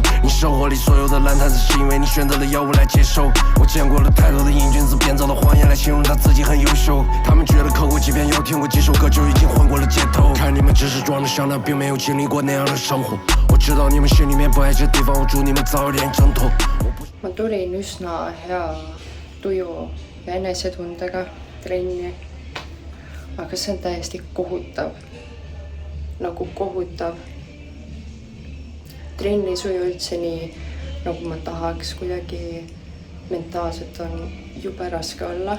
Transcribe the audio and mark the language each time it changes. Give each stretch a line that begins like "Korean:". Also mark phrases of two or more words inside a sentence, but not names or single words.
Chinese: 你生活里所有的烂摊子，是因为你选择了药物来接受。我见过了太多的瘾君子，编造了谎言来形容他自己很优秀。他们觉得刻过几遍药，听过几首歌，就已经混过了街頭。看你们只是装得像，但并没有經歷過那樣的生活。我知道你們心裡面不愛這地方，我祝你們早點掙脫。
Estonian: Ma tulin üsna hea tuju ja enesetundega trenni, aga see on täiesti kohutav. Nagu kohutav. Trenni suju üldse nii, nagu ma tahaks, kuidagi mentaalselt on jube raske olla.